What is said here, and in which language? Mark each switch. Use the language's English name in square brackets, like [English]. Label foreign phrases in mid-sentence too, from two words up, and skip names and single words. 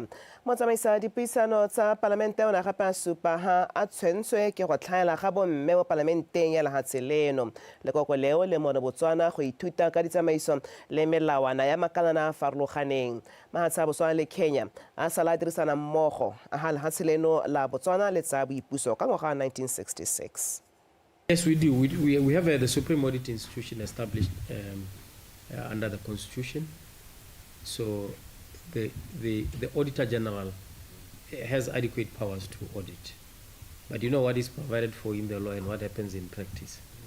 [Tswana] Motsamaisa dipuisano tsa Palamente o ne gape a supa ha a tshwentswe ke go tlhaela ga bomme mo Palamenteng ya lehatshe leno. Lekoko leo le mo Botswana go ithuta ka ditsamaiso le melawana ya makalana a farologaneng. Mahatsha a Botswana le Kenya a sala dirisana mmogo a ha lehatshe leno la Botswana le tsa boipuso ka ngwaga 1966. [English] Yes, we do. We have the Supreme Audit Institution established under the Constitution. So the Auditor General has adequate powers to audit. But you know what is provided for in the law and what happens in practice.